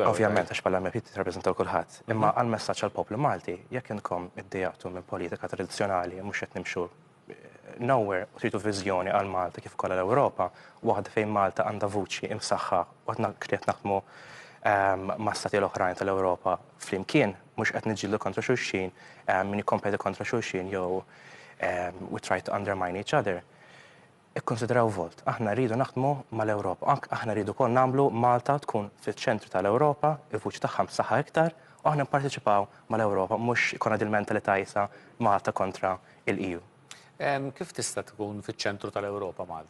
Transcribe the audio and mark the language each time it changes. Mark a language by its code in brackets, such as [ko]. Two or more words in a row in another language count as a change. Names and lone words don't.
[mt] Ovvjament għax bħala MP tirrappreżentaw kulħadd. Imma għall-messaġġ għall-poplu Malti, jekk inkom iddejjaqtu minn politika tradizzjonali mhux qed nimxu nowhere u tridu viżjoni għal Malta kif ukoll l-Ewropa, waħda fejn Malta għandha vuċi imsaħħa u qed naħdmu ma' stati l-oħrajn tal-Ewropa flimkien, mhux qed niġġieldu kontra xulxin, min jikkompeti kontra xulxin jew [en] we try to undermine each other. [mt] Ikkonsidraw volt, aħna rridu naħdmu mal-Ewropa, aħna rridu kol nagħmlu Malta tkun fiċ-ċentru tal-Ewropa, il-vuċi tagħha msaħħa iktar, u aħna nipparteċipaw mal-Ewropa, mhux ikun il-mentalità isa Malta kontra il-EU. Kif tista' tkun fiċ-ċentru tal-Ewropa Malta?